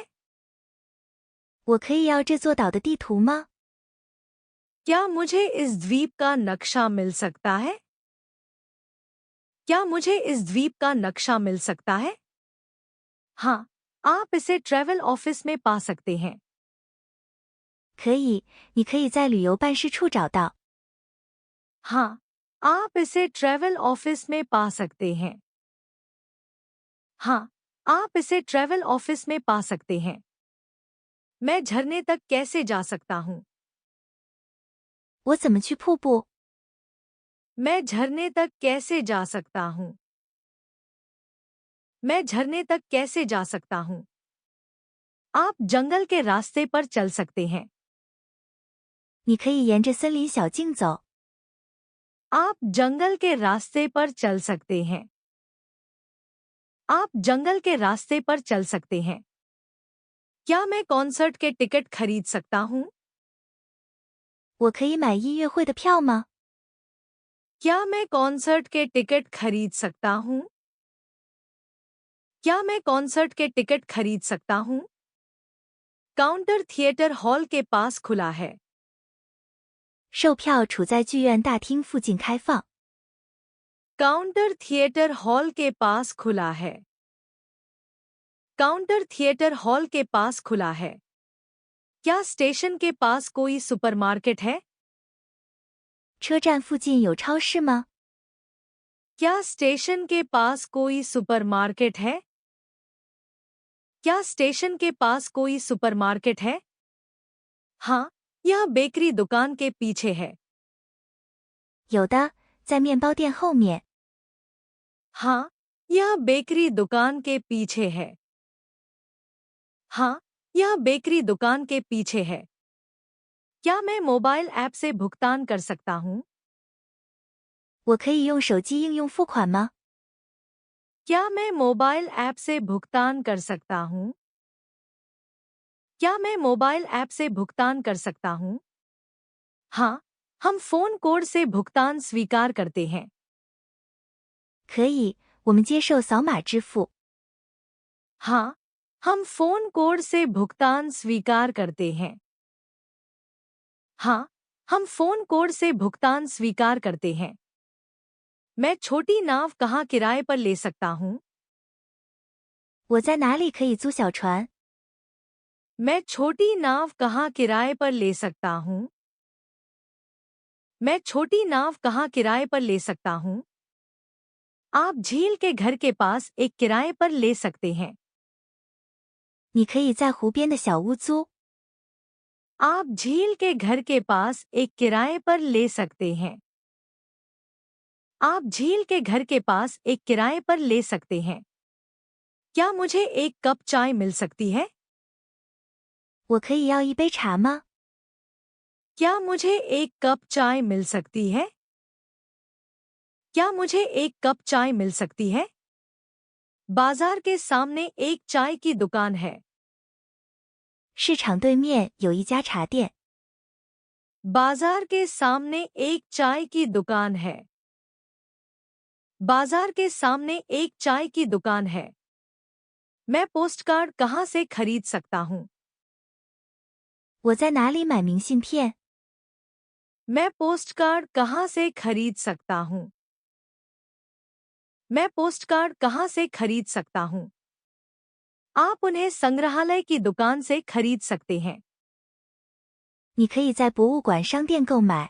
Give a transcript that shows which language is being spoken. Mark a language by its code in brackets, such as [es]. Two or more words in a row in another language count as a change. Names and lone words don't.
[zh] 我可以要这座岛的地图吗？ [hi] क्या मुझे इस द्वीप का नक्शा मिल सकता है? क्या मुझे इस द्वीप का नक्शा मिल सकता है? हाँ, आप इसे [en] travel office [hi] में पा सकते हैं। [zh] 可以，你可以在旅游办事处找到。 [hi] हाँ, आप इसे [en] travel office [hi] में पा सकते हैं। हाँ, आप इसे [en] travel office [hi] में पा सकते हैं। मैं झरने तक कैसे जा सकता हूँ? [zh] 我怎么去瀑布？ [hi] मैं झरने तक कैसे जा सकता हूँ? मैं झरने तक कैसे जा सकता हूँ? आप जंगल के रास्ते पर चल सकते हैं। [zh] 你可以沿着森林小径走。 [hi] आप जंगल के रास्ते पर चल सकते हैं। आप जंगल के रास्ते पर चल सकते हैं। क्या मैं कॉन्सर्ट के टिकट खरीद सकता हूँ? [zh] 我可以买音乐会的票吗？ [hi] क्या मैं कॉन्सर्ट के टिकट खरीद सकता हूँ? क्या मैं कॉन्सर्ट के टिकट खरीद सकता हूँ? [en] counter theatre hall [hi] के पास खुला है। [zh] 售票处在剧院大厅附近开放。 [en] counter theatre hall [hi] के पास खुला है। [en] counter theatre hall [hi] के पास खुला है। क्या स्टेशन के पास कोई सुपरमार्केट है? [zh] 车站附近有超市吗？ [hi] क्या स्टेशन के पास कोई सुपरमार्केट है? क्या स्टेशन के पास कोई सुपरमार्केट है? हाँ, यह बेकरी दुकान के पीछे है। [zh] 有的，在面包店后面。 [hi] हाँ, यह बेकरी दुकान के पीछे है। हाँ, यह बेकरी दुकान के पीछे है। क्या मैं [en] mobile app [hi] से भुगतान कर सकता हूँ? [zh] 我可以用手机应用付款吗？ [hi] क्या मैं [en] mobile app [hi] से भुगतान कर सकता हूँ? क्या मैं [en] mobile app [hi] से भुगतान कर सकता हूँ? हाँ, हम [en] phone code [hi] से भुगतान स्वीकार करते हैं। [zh] 可以，我们接受扫码支付。 [hi] हाँ, हम [en] phone code [hi] से भुगतान स्वीकार करते हैं। हाँ, हम [en] phone code [hi] से भुगतान स्वीकार करते हैं। मैं छोटी नाव कहाँ किराए पर ले सकता हूँ? [zh] 我在哪里可以租小船？ [hi] मैं छोटी नाव कहाँ किराए पर ले सकता हूँ? मैं छोटी नाव कहाँ किराए पर ले सकता हूँ? आप झील के घर के पास एक किराए पर ले सकते हैं। [zh] 你可以在湖边的小屋租。 [hi] आप झील के घर के पास एक किराए पर ले सकते हैं। आप झील के घर के पास एक किराए पर ले सकते हैं। क्या मुझे एक कप चाय मिल सकती है? [zh] 我可以要一杯茶吗？ [hi] क्या मुझे एक कप चाय मिल सकती है? क्या मुझे एक कप चाय मिल सकती है? बाजार के सामने एक चाय की दुकान है। [zh] 市场对面有一家茶店。 [hi] बाजार के सामने एक चाय की दुकान है। बाजार के सामने एक चाय की दुकान है। मैं पोस्टकार्ड कहाँ से खरीद सकता हूँ? [zh] 我在哪里买明信片？ [hi] मैं पोस्टकार्ड कहाँ से खरीद सकता हूँ? मैं पोस्टकार्ड कहाँ से खरीद सकता हूँ? आप उन्हें संग्रहालय की दुकान से खरीद सकते हैं। [zh] 你可以在博物馆商店购买。